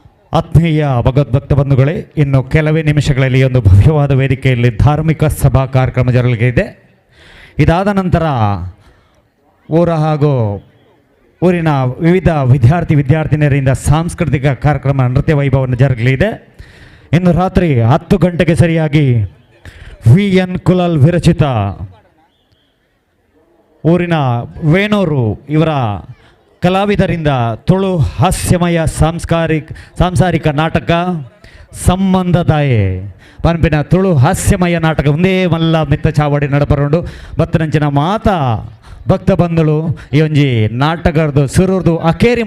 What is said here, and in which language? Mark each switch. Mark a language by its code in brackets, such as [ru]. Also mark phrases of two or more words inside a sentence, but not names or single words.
[kn] ಆತ್ಮೀಯ ಭಗವದ್ಭಕ್ತ ಬಂಧುಗಳೇ, ಇನ್ನು ಕೆಲವೇ ನಿಮಿಷಗಳಲ್ಲಿ ಒಂದು ಭವ್ಯವಾದ ವೇದಿಕೆಯಲ್ಲಿ ಧಾರ್ಮಿಕ ಸಭಾ ಕಾರ್ಯಕ್ರಮ ಜರಗಲಿದೆ. ಇದಾದ ನಂತರ ಊರ ಹಾಗೂ ಊರಿನ ವಿವಿಧ ವಿದ್ಯಾರ್ಥಿನಿಯರಿಂದ ಸಾಂಸ್ಕೃತಿಕ ಕಾರ್ಯಕ್ರಮ ನೃತ್ಯ ವೈಭವವನ್ನು ಜರಗಲಿದೆ. ಇನ್ನು ರಾತ್ರಿ 10 ಗಂಟೆಗೆ ಸರಿಯಾಗಿ VN ಕುಲಾಲ್ ವಿರಚಿತ ಊರಿನ ವೇಣೂರು ಇವರ ಕಲಾವಿದರಿಂದ ತುಳು ಹಾಸ್ಯಮಯ ಸಾಂಸಾರಿಕ ನಾಟಕ ಸಂಬಂಧದಾಯೆ ಪಂಪಿನ ತುಳು ಹಾಸ್ಯಮಯ [tcy] ನಾಟಕ ಒಂದೇ ಮಲ್ಲ ಮಿತ್ತ ಚಾವಡಿ ನಡಪರೋಂಡು ಬತ್ತನಂಚಿನ ಮಾತ ಭಕ್ತ ಬಂಧುಳು ಈ ಒಂಜಿ ನಾಟಕದ್ದು ಸುರೂರ್ದು ಅಕೇರಿ